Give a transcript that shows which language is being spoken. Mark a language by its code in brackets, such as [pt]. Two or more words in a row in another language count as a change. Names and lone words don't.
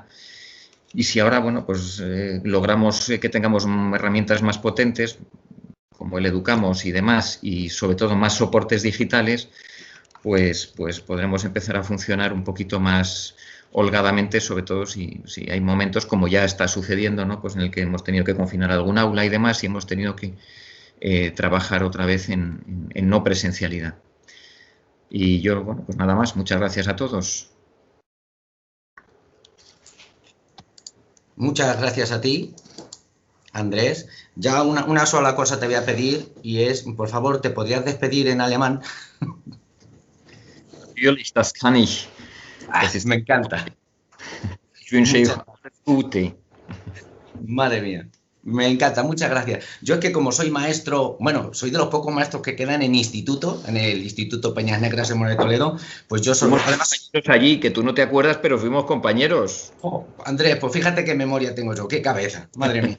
[es] Y si ahora, bueno, pues logramos que tengamos herramientas más potentes, como el Educamos y demás, y sobre todo más soportes digitales, pues podremos empezar a funcionar un poquito más holgadamente, sobre todo si hay momentos, como ya está sucediendo, ¿no?, pues en el que hemos tenido que confinar algún aula y demás, y hemos tenido que trabajar otra vez en no presencialidad. Y yo, bueno, pues nada más. Muchas gracias a todos. Muchas gracias a ti, Andrés. Ya una sola cosa te voy a pedir, y es, por favor, ¿te podrías despedir en alemán? [de] Natürlich, das kann ich. [es] Me encanta. [de] Ich wünsche euch alles Gute. [es] Madre mía. Me encanta, muchas gracias. Yo es que como soy maestro, bueno, soy de los pocos maestros que quedan en instituto, en el Instituto Peñas Negras en Moreno de Toledo, pues yo soy... Además, allí, que tú no te acuerdas, pero fuimos compañeros. Oh, Andrés, pues fíjate qué memoria tengo yo, qué cabeza, madre mía.